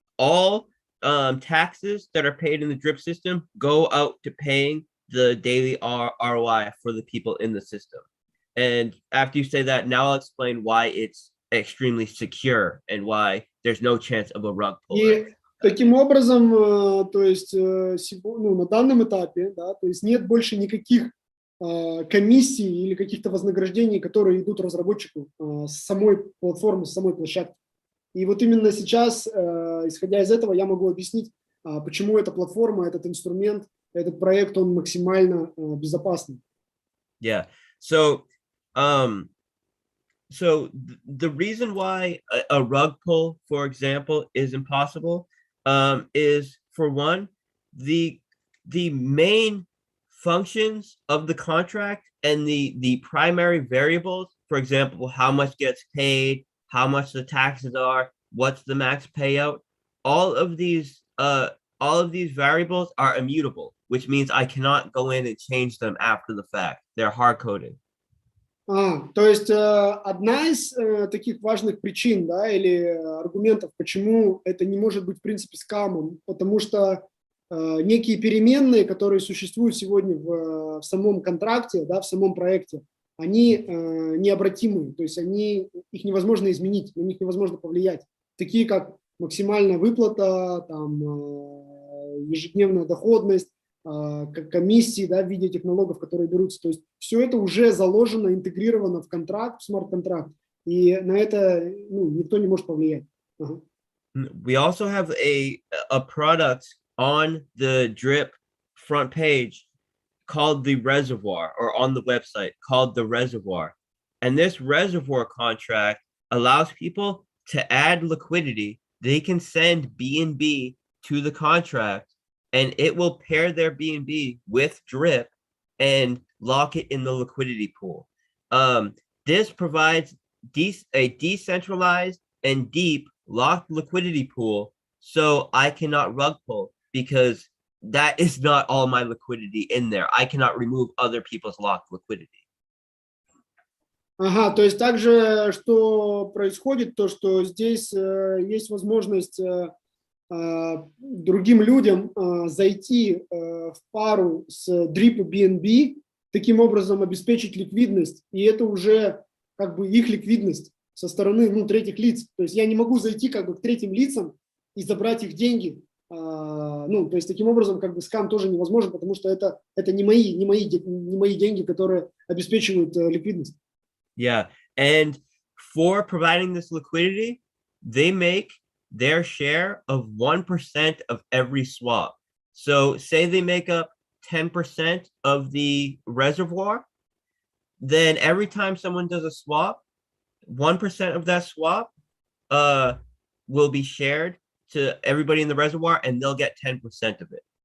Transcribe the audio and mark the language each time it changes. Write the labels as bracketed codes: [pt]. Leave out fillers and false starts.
[en] All taxes that are paid in the Drip system go out to paying the daily ROI for the people in the system. And after you say that, now I'll explain why it's extremely secure and why there's no chance of a rug pull. [ru] И таким образом, то есть на данном этапе, да, то есть нет больше никаких комиссий или каких-то вознаграждений, которые идут разработчику с самой платформы, с самой площадки. И вот именно сейчас, исходя из этого, я могу объяснить, почему эта платформа, этот инструмент, этот проект, он максимально безопасный. [en] Yeah. So the reason why a rug pull, for example, is impossible is, for one, the main functions of the contract and the primary variables, for example, how much gets paid, how much the taxes are, what's the max payout, all of these variables are immutable, which means I cannot go in and change them after the fact. They're hard-coded. [ru] То есть одна из таких важных причин, да, или аргументов, почему это не может быть в принципе скамом, потому что некие переменные, которые существуют сегодня в самом контракте, да, в самом проекте, они необратимы, то есть их невозможно изменить, на них невозможно повлиять, такие как максимальная выплата, там, ежедневная доходность, комиссии, да, в виде этих налогов, которые берутся. То есть все это уже заложено, интегрировано в контракт, в смарт-контракт, и на это никто не может повлиять. [en] We also have a product on the Drip front page called the Reservoir, or on the website called the Reservoir. And this Reservoir contract allows people to add liquidity. They can send BNB to the contract, and it will pair their BNB with Drip and lock it in the liquidity pool. This provides a decentralized and deep locked liquidity pool, so I cannot rug pull, because that is not all my liquidity in there. I cannot remove other people's locked liquidity. [ru] То есть также, что происходит, то, что здесь есть возможность другим людям зайти в пару с Drip и BNB, таким образом обеспечить ликвидность, и это уже как бы их ликвидность со стороны третьих лиц. То есть я не могу зайти как бы к третьим лицам и забрать их деньги. То есть таким образом как бы скам тоже невозможен, потому что это не мои деньги, которые обеспечивают ликвидность. [en] Yeah, and for providing this liquidity, they make their share of 1% of every swap. So say they make up 10% of the reservoir, then every time someone does a swap, 1% of that swap will be shared to everybody in the reservoir, and they'll get 10% of it.